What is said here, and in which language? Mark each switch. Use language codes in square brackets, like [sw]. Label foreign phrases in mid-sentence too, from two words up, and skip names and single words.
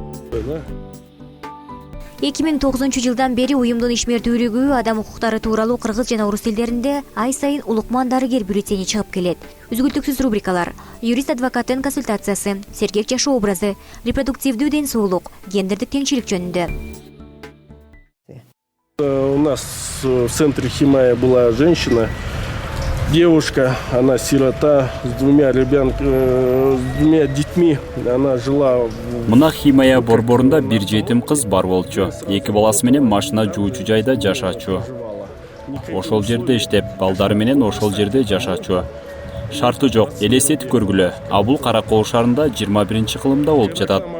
[ky] 2009 жылдан бери уюмдун ишмердүүлүгү адам укуктары тууралуу кыргыз жана орус тилдеринде ай сайын Улукман дарыгер бюллетени чыгып келет. Үзгүлтүксүз рубрикалар: юрист-адвокаттын консультациясы, сергек жашоо образы, репродуктивдүү ден соолук, гендердик теңчилик жөнүндө. [ru] У нас в центре Химая была женщина, девушка, она сирота с двумя детьми, она жила. [ky] Мына Химая борборунда бир жетим кыз бар болчу. 2 баласы менен машина жуучу жайда жашачу. Ошол жерде иштеп, балдары менен ошол жерде жашачу. Шарты жок, элестетип көргүлө. Бул Каракол шаарында 21-кылымда болуп жатат.